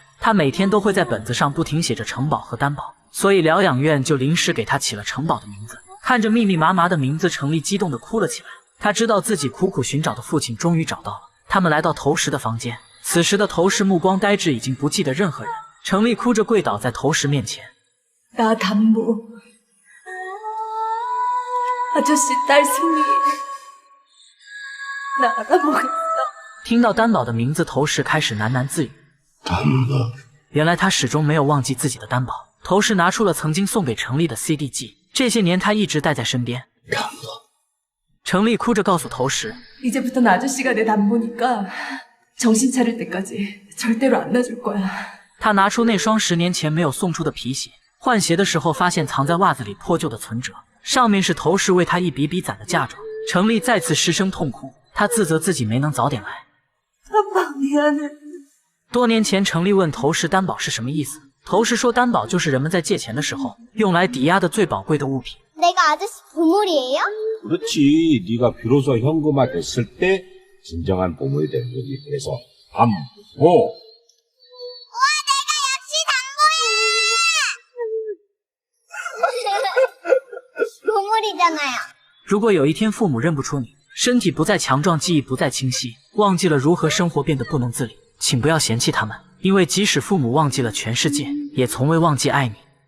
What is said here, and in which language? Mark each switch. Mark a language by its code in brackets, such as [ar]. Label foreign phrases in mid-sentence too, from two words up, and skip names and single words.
[zh] 他每天都会在本子上不停写着城堡和担保，所以疗养院就临时给他起了城堡的名字。看着密密麻麻的名字，程丽激动地哭了起来。他知道自己苦苦寻找的父亲终于找到了。他们来到头石的房间，此时的头石目光呆滞，已经不记得任何人。程丽哭着跪倒在头石面前。 [ko] 나 담보. 아저씨 딸 승리. 나 알아보겠어. [zh] 听到担保的名字，头石开始喃喃自语。原来他始终没有忘记自己的担保。头石拿出了曾经送给程丽的 CD 机，这些年他一直带在身边。程丽哭着告诉头石 [ko] 이제부턴 아저씨가 내 담보니까 정신 차릴 때까지 절대로 안 놔줄 거야. [zh] 他拿出那双10年前没有送出的皮鞋，换鞋的时候发现藏在袜子里破旧的存折，上面是头石为他一笔笔攒的嫁妆。程丽再次失声痛哭，他自责自己没能早点来。 [ko] 아빠 미안해. [zh] 多年前，程丽问头石担保是什么意思，头石说担保就是人们在借钱的时候用来抵押的最宝贵的物品。 [ko] 내가 아저씨 보물이에요? 그렇지. 네가 비로소 현금화 됐을 때 진정한 보물이 되는 거지. 그래서 담보. 우와, 내가 역시 담보야! 보물이잖아요. [zh] 如果有一天父母认不出你，身体不再强壮，记忆不再清晰，忘记了如何生活，变得不能自理，请不要嫌弃他们，因为即使父母忘记了全世界，也从未忘记爱你。